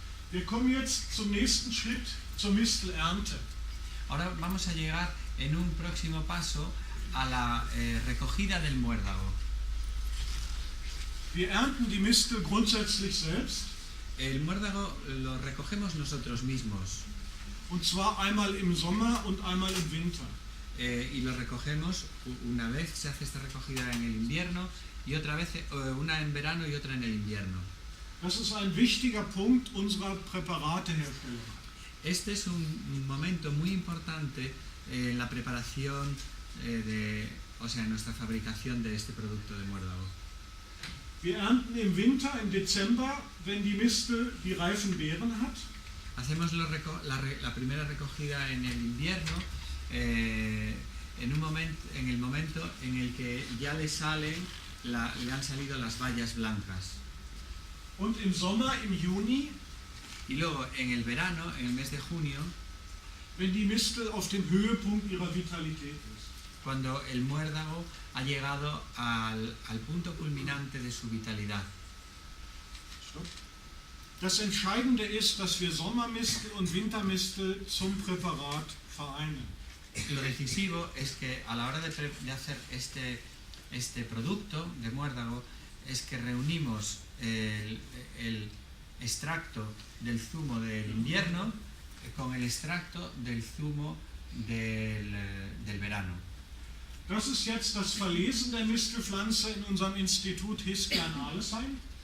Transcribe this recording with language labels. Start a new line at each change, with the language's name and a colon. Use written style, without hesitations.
German: Wir kommen jetzt zum nächsten Schritt, zur Mistelernte.
Spanish: Ahora vamos a llegar en un próximo paso a la recogida del muérdago.
German: Wir ernten die Mistel grundsätzlich selbst.
Spanish: El muérdago lo recogemos nosotros mismos.
German: Und zwar einmal im Sommer und einmal im Winter.
Spanish: Y lo recogemos una vez, se hace esta recogida en el invierno y otra vez, una en verano y otra en el invierno.
German: Das ist ein wichtiger Punkt unserer Präparateherstellung.
Spanish: Este es un momento muy importante en la preparación en nuestra fabricación de este producto de muérdago.
German: Wir ernten im Winter, im Dezember, wenn die Mistel die reifen Beeren hat.
Spanish: Hacemos la primera recogida en el invierno, en el momento en el que ya le han salido las bayas blancas.
German: Und im Sommer, im Juni,
Spanish: y luego en el verano, en el mes de junio,
German: wenn die Mistel auf dem Höhepunkt ihrer Vitalität ist.
Spanish: Cuando el muérdago ha llegado al punto culminante de su vitalidad.
German: Das Entscheidende ist, dass wir Sommermistel und Wintermistel zum Präparat vereinen.
Spanish: Lo decisivo es que a la hora de hacer este producto de muérdago es que reunimos el extracto del zumo del invierno con el extracto del zumo del verano.
German: Das ist jetzt das Verlesen der Mistelpflanze in unserem Institut Hiskia in Arlesheim.